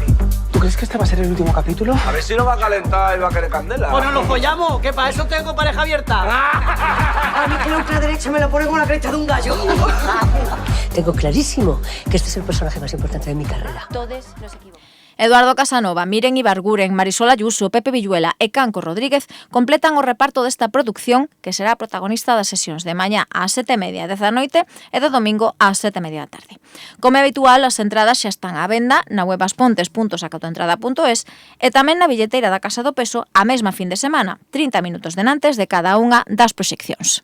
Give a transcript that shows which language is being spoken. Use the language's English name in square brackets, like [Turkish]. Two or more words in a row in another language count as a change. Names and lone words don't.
[Spanish] ¿Tú crees que este va a ser el último capítulo? A ver si no va a calentar y va a querer candela. ¡Pues no lo follamos! ¡Que para eso tengo pareja abierta! A mí que la ultraderecha me lo pone con la cresta de un gallo. tengo clarísimo que este es el personaje más importante de mi carrera. Todos nos equivocamos. [Galician] Eduardo Casanova, Miren Ibarguren, Marisol Ayuso, Pepe Villuela e Canco Rodríguez completan o reparto desta produción que será protagonista das sesións de mañá ás 7:30 da noite e do domingo ás 7:30 da tarde. Como é habitual, as entradas xa están á venda na web aspontes.sacatoentrada.es e tamén na billeteira da Casa do Peso a mesma fin de semana, 30 minutos denantes de cada unha das proxeccións.